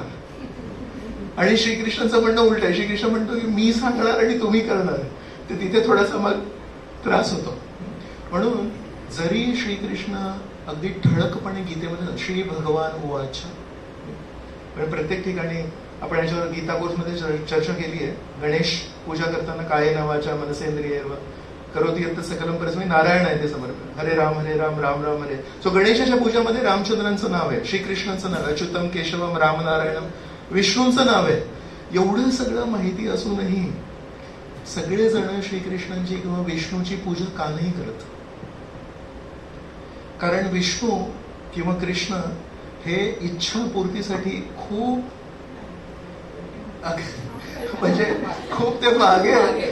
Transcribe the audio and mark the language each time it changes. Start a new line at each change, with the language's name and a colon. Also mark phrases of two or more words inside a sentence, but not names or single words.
Marathi: आणि श्रीकृष्णाचं म्हणणं उलट आहे. श्रीकृष्ण म्हणतो की मी सांगणार आणि तुम्ही करणार, तर तिथे थोडासा मग त्रास होतो. म्हणून जरी श्रीकृष्ण अगदी ठळकपणे गीतेमध्ये
Sanskrit: श्री भगवान उवाच,
Marathi: प्रत्येक ठिकाणी आपण याच्यावर गीता कोर्समध्ये चर्चा केली आहे. गणेश पूजा करताना
Sanskrit: काये नावाच्या मनसेंद्रिय करोति यत् सकलम परस्मै नारायण
Marathi: आहे ते समर्पण,
Sanskrit: हरे राम राम राम हरे.
Marathi: सो गणेशाच्या पूजामध्ये रामचंद्रांचं नाव आहे, श्रीकृष्णांचं नाव आहे,
Sanskrit: अच्युतम केशवम राम नारायणम,
Marathi: विष्णूंचं नाव आहे. एवढं सगळं माहिती असूनही सगळेजण श्रीकृष्णांची किंवा विष्णूची पूजा का नाही करत? कारण विष्णू किंवा कृष्ण हे इच्छा पूर्तीसाठी खूप म्हणजे खूप ते मागे आहे.